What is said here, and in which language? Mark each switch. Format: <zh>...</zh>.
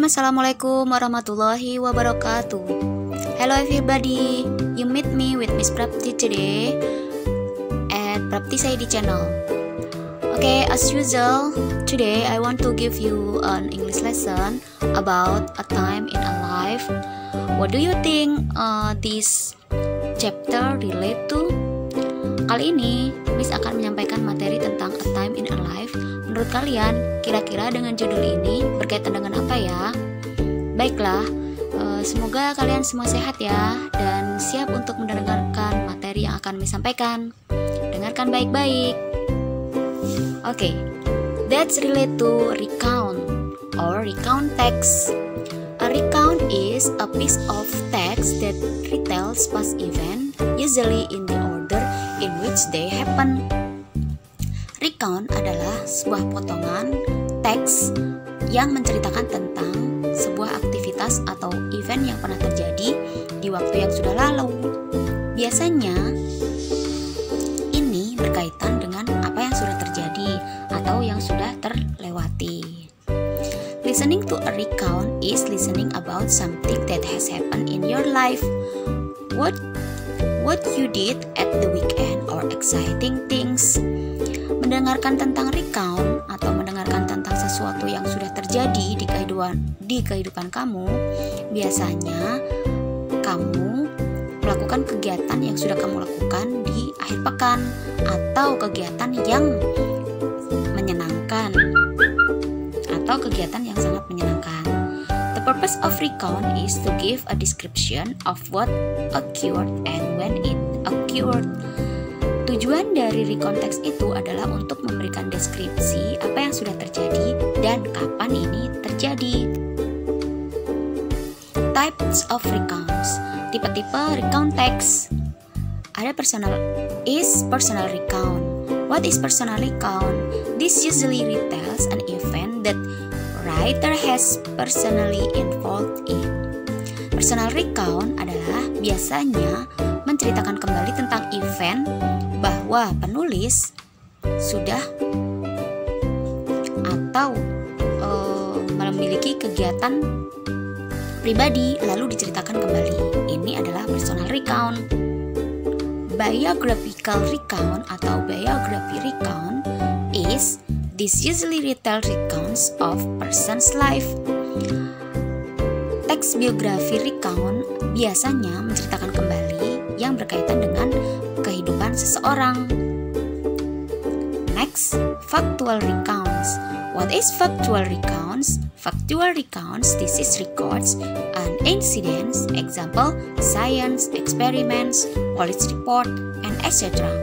<ar>Assalamualaikum warahmatullahi wabarakatuh.</ar> <en>Hello everybody, you meet me with Miss Prapti today at Prapti Saidi channel. Okay, as usual, today I want to give you an English lesson about a time in a life. What do you think this chapter relate to?</en> <id>Kali ini Miss akan menyampaikan materi tentang a time in a life. Menurut kalian, kira-kira dengan judul ini berkaitan dengan apa ya? Baiklah, semoga kalian semua sehat ya, dan siap untuk mendengarkan materi yang akan Miss sampaikan. Dengarkan baik-baik.</id> <en>Okay, that's relate to recount or recount text. A recount is a piece of text that retells past event, usually in the order in which they happen.</en> <id>Recount adalah sebuah potongan teks yang menceritakan tentang sebuah aktivitas atau event yang pernah terjadi di waktu yang sudah lalu. Biasanya ini berkaitan dengan apa yang sudah terjadi atau yang sudah terlewati.</id> <en>Listening to a recount is listening about something that has happened in your life. What you did at the weekend or exciting things.</en> <id>Mendengarkan tentang recount atau mendengarkan tentang sesuatu yang sudah terjadi di kehidupan kamu, biasanya kamu melakukan kegiatan yang sudah kamu lakukan di akhir pekan atau kegiatan yang menyenangkan atau kegiatan yang sangat menyenangkan.</id> <en>The purpose of recount is to give a description of what occurred and when it occurred.</en> <id>Tujuan dari recount text itu adalah untuk memberikan deskripsi apa yang sudah terjadi dan kapan ini terjadi.</id> <en>Types of recounts.</en> <id>Tipe-tipe recount text. Ada personal recount.</id> <en>What is personal recount? This usually retells an event that writer has personally involved in.</en> <id>Personal recount adalah biasanya menceritakan kembali tentang event bahwa penulis sudah atau memiliki kegiatan pribadi lalu diceritakan kembali. Ini adalah personal recount.</id> <en>Biographical recount</en> <id>atau</id> <en>biography recount is this usually retell recounts of person's life.</en> <id>Teks biografi recount biasanya menceritakan kembali yang berkaitan dengan kehidupan seseorang.</id> <en>Next, factual recounts. What is factual recounts? Factual recounts, this is records an incidents, example, science, experiments, police report, and etc.</en>